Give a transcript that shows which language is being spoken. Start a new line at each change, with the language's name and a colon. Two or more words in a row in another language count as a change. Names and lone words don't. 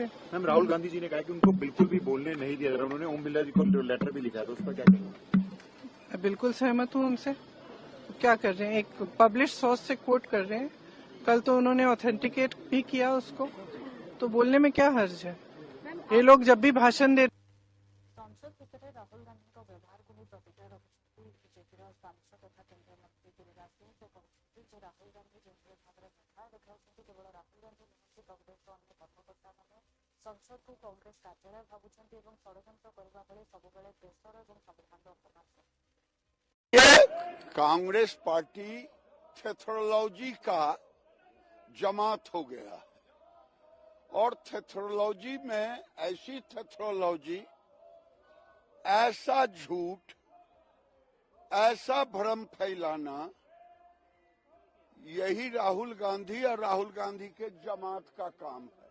Hindi: मैम राहुल गांधी जी ने कहा कि उनको बिल्कुल भी बोलने नहीं दिया जा रहा। उन्होंने ओम बिरला जी को लेटर भी लिखा था, उस पर क्या कहेंगे? मैं बिल्कुल सहमत हूं उनसे। क्या कर रहे हैं? एक
English: publish source
Hindi: से कोट कर रहे हैं। कल तो उन्होंने ऑथेंटिकेट भी किया उसको, तो बोलने में क्या हर्ज है? ये लोग जब भी भाषण दे
Odia: संसद ଭିତରେ ରାହୁଲ ଗାନ୍ଧୀଙ୍କ ବ୍ୟବହାରକୁ ନେଇ ପ୍ରତିକ୍ରିୟା ରଖିଛନ୍ତି ବିଜେପିର ସାଂସଦ ତଥା କେନ୍ଦ୍ରମନ୍ତ୍ରୀ ଗିରିରାଜ ସିଂ। ସେ କହିଛନ୍ତି ଯେ ରାହୁଲ ଗାନ୍ଧୀ ଯେଉଁଭଳି ଭାବରେ କଥା ଦେଖାଉଛନ୍ତି, କେବଳ ରାହୁଲ ଗାନ୍ଧୀ ନୁହନ୍ତି, କଂଗ୍ରେସର ଅନ୍ୟ କର୍ମକର୍ତ୍ତାମାନେ ସଂସଦକୁ କଂଗ୍ରେସ କାର୍ଯ୍ୟାଳୟ ଭାବୁଛନ୍ତି ଏବଂ ଷଡ଼ଯନ୍ତ୍ର କରିବା ଭଳି ସବୁବେଳେ ଦେଶର ଏବଂ ସମ୍ବିଧାନର ଅପମାନ କରୁଛନ୍ତି।
Hindi: ये कांग्रेस पार्टी थेथोलॉजी का जमात हो गया है और थेथोलॉजी में ऐसी थेथोलॉजी, ऐसा झूठ, ऐसा भ्रम फैलाना, यही राहुल गांधी और राहुल गांधी के जमात का काम है।